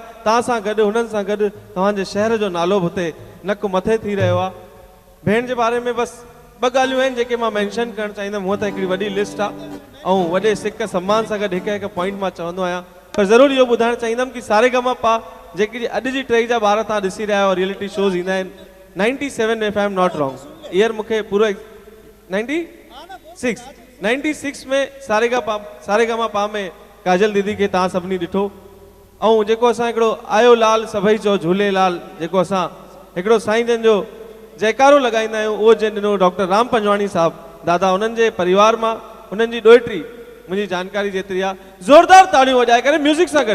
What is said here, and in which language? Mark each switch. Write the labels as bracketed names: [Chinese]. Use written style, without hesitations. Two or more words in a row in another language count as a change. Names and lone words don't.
[Sindhi] तव्हां सां गॾु, हुननि सां गॾु तव्हांजे शहर जो नालो बि हुते नक मथे थी रहियो आहे। भेण जे बारे में बसि ॿ ॻाल्हियूं आहिनि जेके मां मेंशन करणु चाहींदुमि। हूअं त हिकिड़ी वॾी लिस्ट आहे ऐं वॾे सिक सम्मान सां गॾु हिकु हिकु पॉइंट मां चवंदो आहियां, पर ज़रूरु इहो ॿुधाइणु चाहींदुमि कि सारेगामापा जेकी अॼु जी टही जा ॿार तव्हां ॾिसी रहिया आहियो, [English] reality shows [Sindhi] ईंदा आहिनि 97 [English] if I am not wrong, [Sindhi] ईयर मूंखे पूरो 96 में सारेगामापा में काजल दीदी खे तव्हां सभिनी ॾिठो। ऐं जेको असां हिकिड़ो आयो लाल सभई चओ झूलेलाल, जेको असां हिकिड़ो साईं जन जो जयकारो लॻाईंदा आहियूं, उहो जंहिं ॾिनो डॉक्टर राम पंजवाणी साहब दादा, उन्हनि जे परिवार मां उन्हनि जी ॾोहिटी मुंहिंजी जानकारी जेतिरी आहे, ज़ोरदार ताड़ियूं वॼाए करे म्यूज़िक सां गॾु।